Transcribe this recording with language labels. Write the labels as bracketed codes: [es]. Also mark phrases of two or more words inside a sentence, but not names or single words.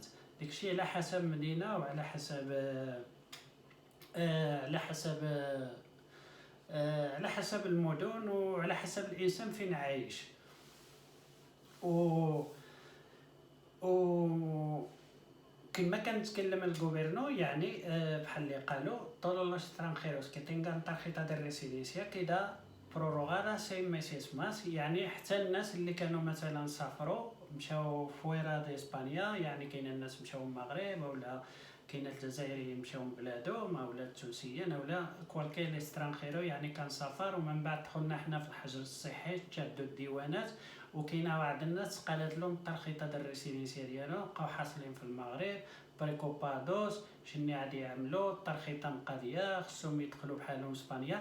[ar] داكشي على حسب مدينه وعلى حسب على حسب المدن وعلى حسب الانسان فين عايش. و كما كنتكلم الغوبيرنو، يعني بحال اللي قالوا [es] todos los extranjeros que tengan tarjeta de residencia queda prorrogada 6 meses más. [ar] يعني حتى الناس اللي كانوا مثلا سافروا مشاو [es] fuera de España, [ar] يعني كاين الناس مشاو المغرب ولا كاين الجزائريين مشاو بلادهم اولا التونسيين اولا [es] cualquier extranjero, [ar] يعني كان سافر ومن بعد دخلنا حنا في الحجر الصحي، تشادوا الديوانات، وكاينه بعض الناس قالت لهم الترخيصه ديال الريسيدنسيه ديالهم بقاو حاصلين في المغرب بريكوبادوس، شنو غادي يعملوا الترخيصه مقاديه خصهم يدخلوا بحالهم اسبانيا.